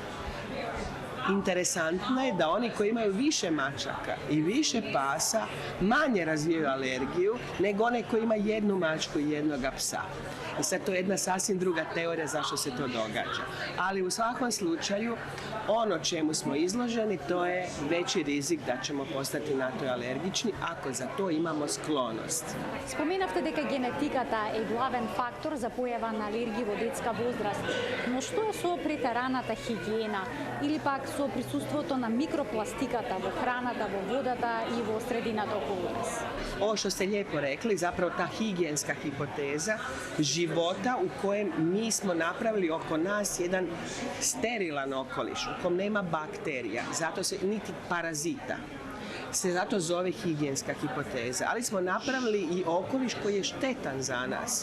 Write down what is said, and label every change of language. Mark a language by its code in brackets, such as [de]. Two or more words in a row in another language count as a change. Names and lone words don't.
[hr] Interesantno je da oni koji imaju više mačaka i više pasa manje razvijaju alergiju nego one koji imaju jednu mačku i jednoga psa. I sad to je jedna sasvim druga teorija zašto se to događa. Ali u svakom slučaju, ono čemu smo izloženi, to je veći rizik da ćemo postati na to alergični ako za to imamo sklonost. [mk] Споменавте дека генетиката е главен фактор за појава на алергии во детска возраст, но што е со претераната хигиена или пак со присуството на микропластиката во храната, во водата и во средината околу нас? [hr] Ovo što ste lijepo rekli, zapravo ta higijenska hipoteza života u kojem mi smo napravili oko nas jedan sterilan okoliš u kojem nema bakterija, zato se niti parazita. Se zato zove higijenska hipoteza, ali smo napravili i okoliš koji je štetan za nas.